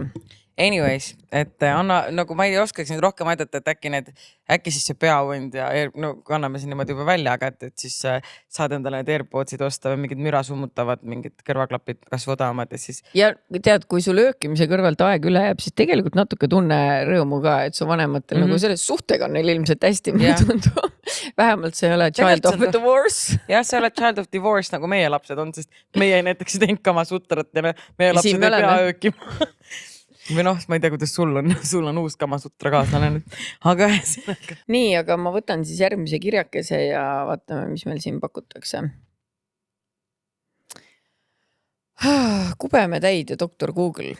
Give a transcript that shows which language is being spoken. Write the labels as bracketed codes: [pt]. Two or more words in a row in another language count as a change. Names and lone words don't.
[et] Anyways, et nagu ma ei oskaks nüüd rohkem aidata, et äkki siis see peahund ja kanname siin niimoodi juba välja, aga et siis saad endale need AirPodsid osta või mingid müra summutavad, mingid kõrvaklapid, kas vodamad ja siis. Ja tead, kui sul öökimise kõrvalt aeg üle jääb, siis tegelikult natuke tunne rõõmu ka, et su vanematel nagu selles suhtega on neil ilmselt hästi, mulle tundub. Vähemalt see ei ole [en] child of divorce. [et] Jah, see ei ole [en] child of divorce, [et] nagu meie lapsed on, sest meie näiteks ei teinud Kamasutrat ja meie lapsed ei pea öökima. Või ma ei tea, kuidas sul on uus Kamasutra kaaslane nüüd. Aga nii, aga ma võtan siis järgmise kirjakese ja vaatame, mis meil siin pakutakse. Kubemetäid ja doktor Google.